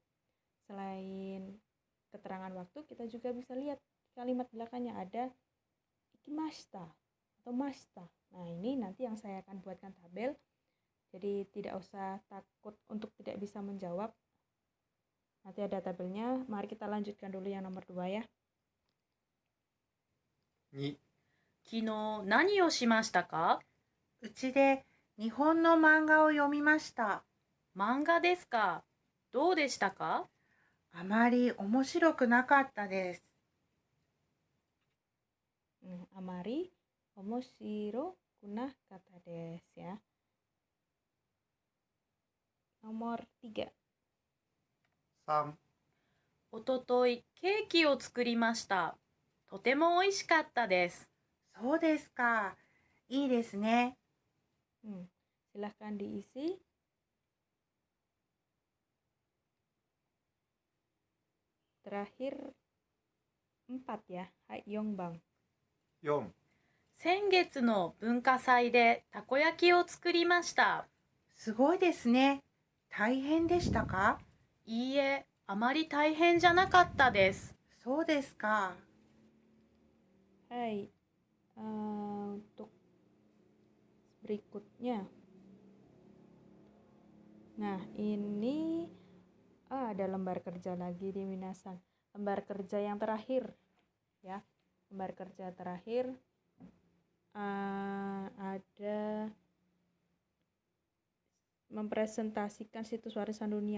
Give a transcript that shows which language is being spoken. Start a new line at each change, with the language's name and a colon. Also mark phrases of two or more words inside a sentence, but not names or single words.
Indonesian: Selain keterangan waktu, kita juga bisa lihat kalimat belakangnya ada ikimashita atau mashita. Nah, ini nanti yang saya akan buatkan tabel. Jadi tidak usah takut untuk tidak bisa menjawab. Nanti ada tabelnya. Mari kita lanjutkan dulu yang nomor 2 ya.
Japanese: 2、昨日何をしましたか？うちで日本の漫画を読みました。漫画ですか？どうでしたか？あまり面白くなかったです。あまり面白くなかったですや.
Indonesian: Nomor 3.
Japanese: 3、おとといケーキを作りました。とても美味しかったです。そうですか。いいですね。
Indonesian: Silahkan diisi. Terakhir 4 ya. Hai Yongbang.
Japanese: 4、先月の文化祭でたこ焼きを作りました。すごいですね。大変でしたか？いいえ、あまり大変じゃなかったです。そうですか。
Indonesian: Hai. Untuk berikutnya. Nah, ini ada lembar kerja lagi di Minasang. Lembar kerja yang terakhir ya. Lembar kerja terakhir ada mempresentasikan situs warisan dunia.